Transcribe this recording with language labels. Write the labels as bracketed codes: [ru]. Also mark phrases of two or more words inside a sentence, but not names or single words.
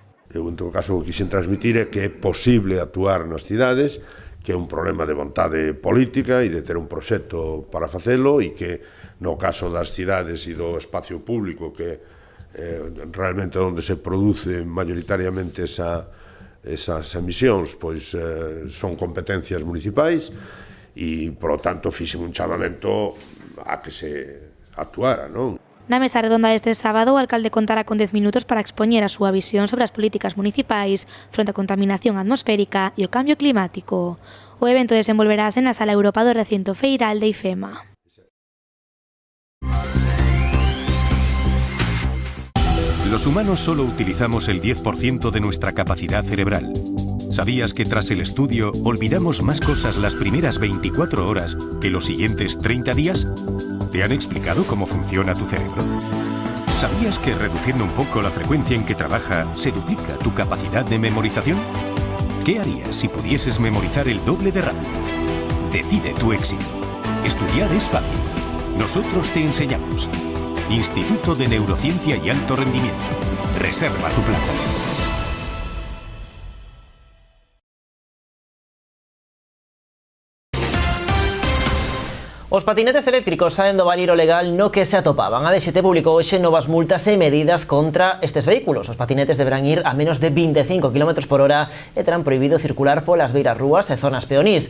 [gl] Eu, en todo caso, o que quixen transmitir é que é posible actuar nas cidades, que é un problema de vontade política e de ter un proxecto para facelo, e que no caso das cidades e do espacio público, que realmente onde se produce maioritariamente esas emisións, son competencias municipais, e, [es] por lo tanto, [gl] fixen un chamamento a que se actuara, non? Na mesa redonda deste sábado, o alcalde contará con 10 minutos para expoñer a súa visión sobre as políticas municipais fronte á contaminación atmosférica e o cambio climático. O evento desenvolverase na Sala Europa do recinto feiral de IFEMA. [es] Los humanos solo utilizamos el 10% de nuestra capacidad cerebral. ¿Sabías que tras el estudio olvidamos más cosas las primeras 24 horas que los siguientes 30 días? ¿Te han explicado cómo funciona tu cerebro? ¿Sabías que reduciendo un poco la frecuencia en que trabaja se duplica tu capacidad de memorización? ¿Qué harías si pudieses memorizar el doble de rápido? Decide tu éxito. Estudiar es fácil. Nosotros te enseñamos. Instituto de Neurociencia y Alto Rendimiento. Reserva tu plaza. [gl] Os patinetes eléctricos saen do valiro legal no que se atopaban. A DXT publicou hoxe novas multas e medidas contra estes vehículos. Os patinetes deberán ir a menos de 25 km/h e terán prohibido circular polas beiras rúas e zonas peonís.